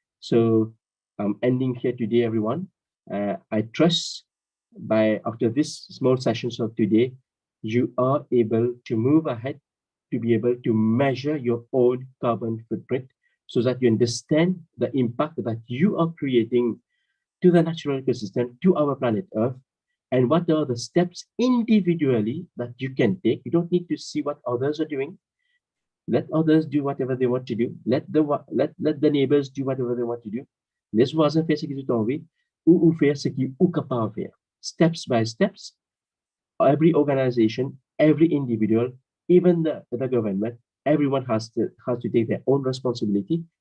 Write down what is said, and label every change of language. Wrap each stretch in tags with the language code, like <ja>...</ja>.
<en>So I'm ending here today, everyone. I trust after this small sessions of today, you are able to move ahead to be able to measure your own carbon footprint so that you understand the impact that you are creating to the natural ecosystem, to our planet Earth, and what are the steps individually that you can take. You don't need to see what others are doing. Let others do whatever they want to do. Let the neighbors do whatever they want to do.</en> <fr>Les voisins faire ce qu'ils ont envie, ou faire ce qu'ils sont capables de faire.</fr> <en>Steps by steps, every organization, every individual, even the government, everyone has to take their own responsibility</en>